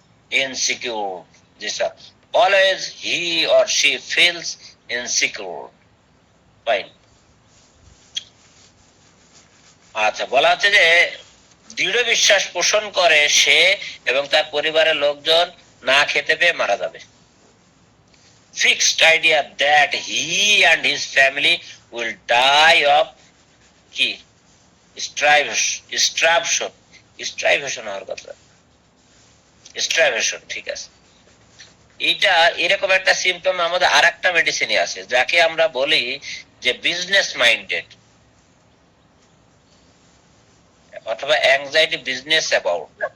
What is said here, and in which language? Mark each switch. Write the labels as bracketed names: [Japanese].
[English] insecure, [Bangla] G sir. [English] Always he or she feels insecure. Fine. [Bangla] আচ্ছা, বলা হচ্ছে যে দৃঢ় বিশ্বাস পোষণ করে সে এবং তার পরিবারের লোকজন না খেতে পেয়ে মারা যাবে। [English] Fixed idea that he and his family will die of কি starvation [Bangla] হওয়ার কথা, [English] starvation, [Bangla] ঠিক আছে। এটা এরকম একটা সিম্পটম আমাদের আরেকটা মেডিসিনে আছে, যাকে আমরা বলি যে বিজনেস মাইন্ডেড অথবা অ্যাংজাইটি বিজনেস অ্যাবাউট।